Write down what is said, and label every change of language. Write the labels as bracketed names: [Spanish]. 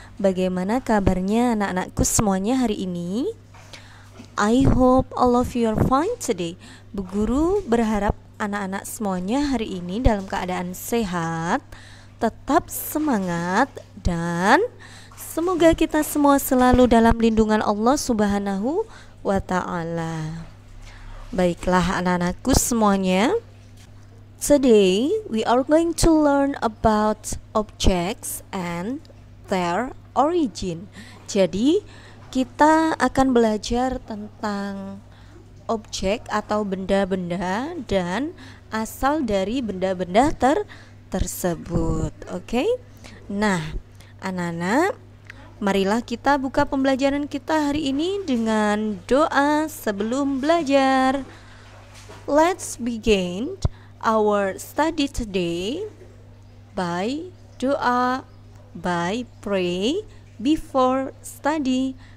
[Indonesian] Bagaimana kabarnya anak-anakku semuanya hari ini? [English] I hope all of you are fine today. [Indonesian] Bu Guru berharap anak-anak semuanya hari ini dalam keadaan sehat, tetap semangat, dan semoga kita semua selalu dalam lindungan Allah Subhanahu wa Ta'ala. Baiklah anak-anakku semuanya, [English] today we are going to learn about objects and their origin. [Indonesian] Jadi kita akan belajar tentang objek atau benda-benda dan asal dari benda-benda tersebut. Oke? Nah, anak-anak, marilah kita buka pembelajaran kita hari ini dengan doa sebelum belajar. [English] Let's begin our study today by doa, by pray before study.